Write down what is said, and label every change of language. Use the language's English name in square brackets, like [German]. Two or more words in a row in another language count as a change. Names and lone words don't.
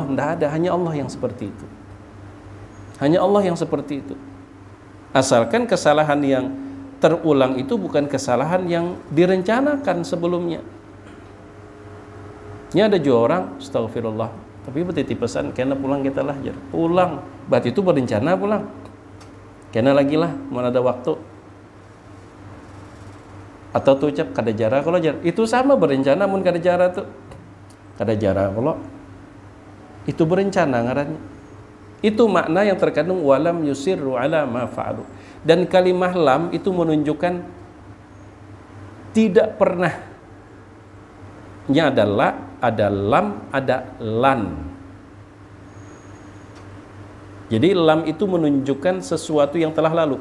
[Indonesian] Tidak ada, hanya Allah yang seperti itu. Hanya Allah yang seperti itu. Asalkan kesalahan yang terulang itu bukan kesalahan yang direncanakan sebelumnya. Ini ada juga orang, astagfirullah, tapi berarti pesan, [Banjar] kena pulang kita lah, jar. Pulang, berarti itu berencana pulang. Kena lagi lah, mana ada waktu. Atau tu ucap kada jara kalau jar. Itu sama berencana, mun kada jara tu. Kada jara kalau itu berencana ngarannya. [Indonesian] Itu makna yang terkandung [Arabic] ولم يصروا على ما فعلوا. [Indonesian] Dan kalimah lam itu menunjukkan tidak pernah. Ini adalah ada lam, ada lan. Jadi lam itu menunjukkan sesuatu yang telah lalu.